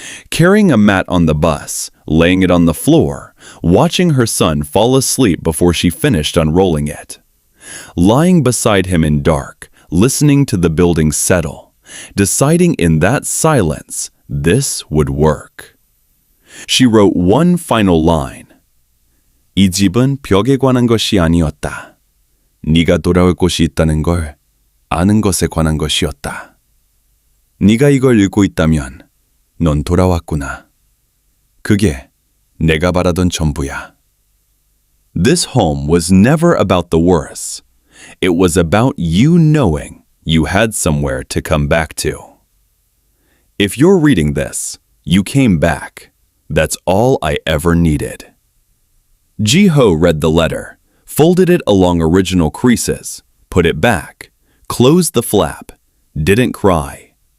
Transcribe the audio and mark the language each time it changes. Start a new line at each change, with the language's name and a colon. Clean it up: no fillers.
English: Carrying a mat on the bus, laying it on the floor, watching her son fall asleep before she finished unrolling it. Lying beside him in dark, listening to the building settle, deciding in that silence this would work. She wrote one final line.
Korean: 이 집은 벽에 관한 것이 아니었다. 네가 돌아올 곳이 있다는 걸 아는 것에 관한 것이었다. 네가 이걸 읽고 있다면 넌 돌아왔구나. 그게 내가 바라던 전부야.
English: This home was never about the worse. It was about you knowing you had somewhere to come back to. If you're reading this, you came back. That's all I ever needed. Ji-ho read the letter, folded it along original creases, put it back, closed the flap, didn't cry.